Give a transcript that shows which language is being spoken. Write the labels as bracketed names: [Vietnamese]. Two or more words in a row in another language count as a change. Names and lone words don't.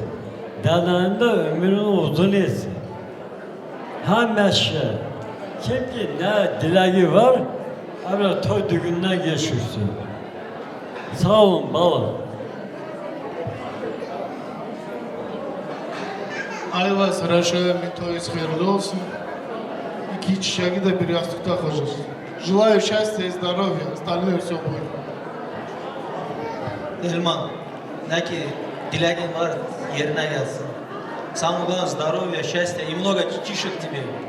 [Turkish] Dedenin de ömrünü uzun etsin. Hemşe, kim ki ne dileği var, öyle toy düğünden geçirsin. Sağ olun baba. Ali ve Saraşo'ya toyunuz hayırlı olsun. İki çiçeği de bir yastıkta koyacağız. [Russian] Желаю счастья и здоровья. Остальное все будет. [Turkish] Elman, ne ki dileğin var yerine gelsin. [Russian] Самого здоровья, счастья и много детишек тебе.